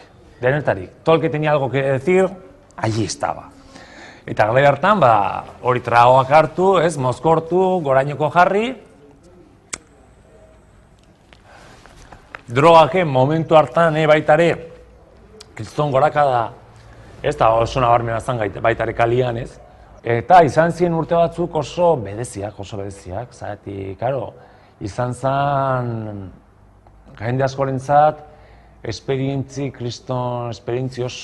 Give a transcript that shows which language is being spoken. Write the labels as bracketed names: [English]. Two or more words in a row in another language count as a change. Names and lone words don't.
[Spanish] Todo el que tenía algo que decir, allí estaba. [Basque] Eta garai hartan, hori tragoak hartu, mozkortu, gorainoko jarri. Drogaken momentu hartan baitare, kriston gorakada, eta oso nabarmena zan baitare kalian, Eta izan ziren urte batzuk oso bereziak, zaitik, karo, izan zen jende askorentzat kriston esperientzi